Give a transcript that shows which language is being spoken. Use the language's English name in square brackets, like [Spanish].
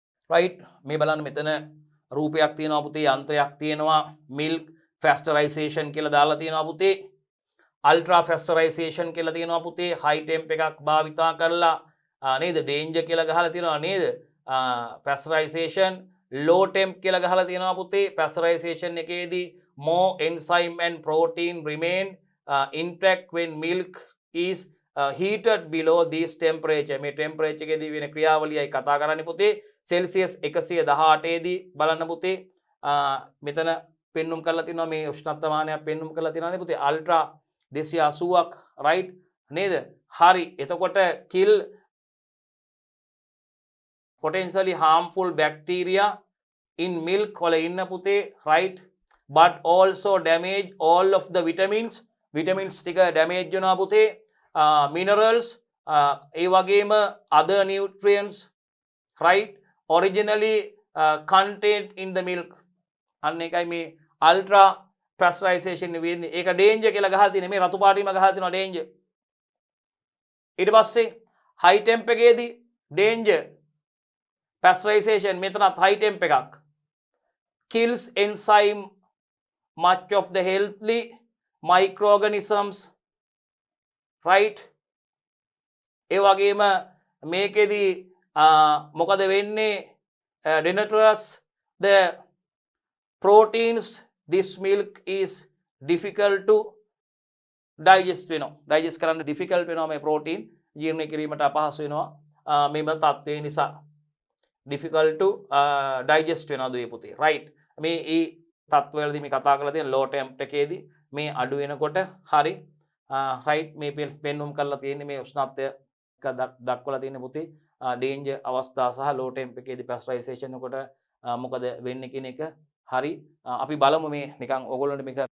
[Sinhala] Right මේ බලන්න මෙතන රූපයක් තියෙනවා පුතේ යන්ත්‍රයක් තියෙනවා මිල්ක් ෆැස්ටරයිසේෂන් කියලා දාලා තියෙනවා පුතේ. අල්ට්‍රා ෆැස්ටරයිසේෂන් කියලා තියෙනවා පුතේ. හයි ටෙම්ප් එකක් භාවිතා කරලා නේද ඩේන්ජර් කියලා ගහලා තියෙනවා නේද? පැස්ටරයිසේෂන් ලෝ ටෙම්ප් කියලා ගහලා තියෙනවා පුතේ. පැස්ටරයිසේෂන් එකේදී [English] more enzyme and protein remain intact when milk is heated below this temperature. [Sinhala] මේ temperature එකේදී වෙන ක්‍රියාවලියයි කතා කරන්නේ පුතේ. සෙල්සියස් 118 දී බලන්න පුතේ. මෙතන පෙන්눔 කරලා තිනවා මේ උෂ්ණත්වමානයක් පෙන්눔 කරලා තිනවා නේ පුතේ. අල්ට්‍රා 280ක් රයිට් නේද? හරි. එතකොට [English] kill potentially harmful bacteria in milk [Sinhala] වල ඉන්න පුතේ [English] right but also damage all of the vitamins [Sinhala] ටික [English] damage [Sinhala] වෙනවා පුතේ. [English] minerals ඒ වගේම other nutrients right originally contained in the milk. [Sinhala] අන්න එකයි මේ ultra pasteurization වෙන්නේ. ඒක danger කියලා ගහලා තියෙන මේ රතු පාටින්ම ගහලා තියෙනවා danger. ඊට පස්සේ [English] high temp [Sinhala] එකේදී [English] danger pasteurization [Sinhala] මෙතනත් [English] high temp [Sinhala] එකක්. [English] kills enzyme much of the healthy microorganisms right. [Sinhala] ඒ වගේම මේකෙදී මොකද වෙන්නේ [English] denaturous the proteins, this milk is difficult to digest [Sinhala] වෙනවා. digest කරන්න difficult වෙනවා මේ protein ජීර්ණය කිරීමට අපහසු වෙනවා. මේම තත්ත්වය නිසා [English] difficult to digest [Sinhala] වෙනවා දුවේ පුතේ. right. මේ ඒ තත්ත්වවලදී මේ කතා කරලා තියෙන low temp එකේදී මේ අඩු වෙනකොට හරි right මේ පෙන්වුම් කරලා තියෙන්නේ මේ උෂ්ණත්වය දක්වලා තියෙන පුතේ danger අවස්ථා සහ low temp එකේදී pasteurization කොට මොකද වෙන්නේ කියන එක හරි අපි බලමු මේ නිකන් ඕගොල්ලන්ට මේක